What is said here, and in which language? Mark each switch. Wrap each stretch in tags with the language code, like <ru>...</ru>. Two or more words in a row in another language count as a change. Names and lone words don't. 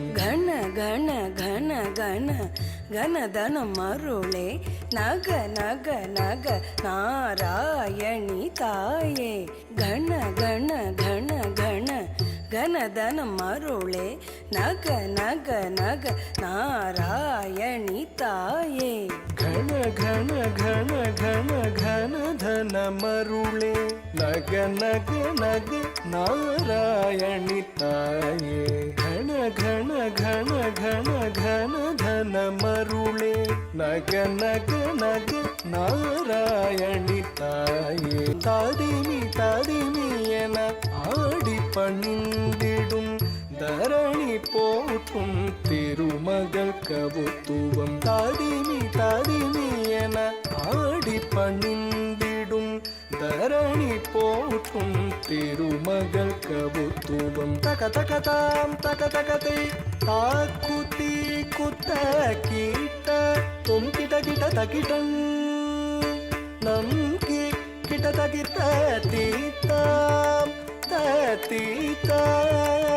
<kn>ಗಣ ಗಣ ಘನ ಗಣ ಗಣದನ ಮರುಳೆ ನಗ ನಗ ನಗ ನಾರಾಯಣಿ ತಾಯೇ. ಗಣ ಗಣ ಘನ ಗಣ ಗಣದನ ಮರುಳೆ ನಗ ನಗ ನಗ ನಾರಾಯಣಿ ತಾಯೇ. ಘನ ಘನ ಘನ ಘನ ಘನ ಧನ ಮರುಳೆ ನಗ ನಗ ನಗ ನಾರಾಯಣಿ ತಾಯೇ. ಘನ ಘನ ಘನ ಘನ ಘನ ಧನ ಮರುಳೆ ನಗ ನಗ ನಗ ನಾರಾಯಣಿ ತಾಯೇ.</kn> <ta>தாதிமி என ஆடி பணிந்திடும் தரணி போற்றும் திருமகள் கவுத்துவம் தாதிமி என ஆடி பணிந்திடும் தரணி போற்றும் திருமகள் கவுத்துவம் தக தகதாம் தக தகதை தாக்குத்தி குத்த கீட்ட தொம் கிட்ட கிட்ட தகிடன் நம் கிட்ட தகித்த தீத்தாம் தீத்தாம்</ta>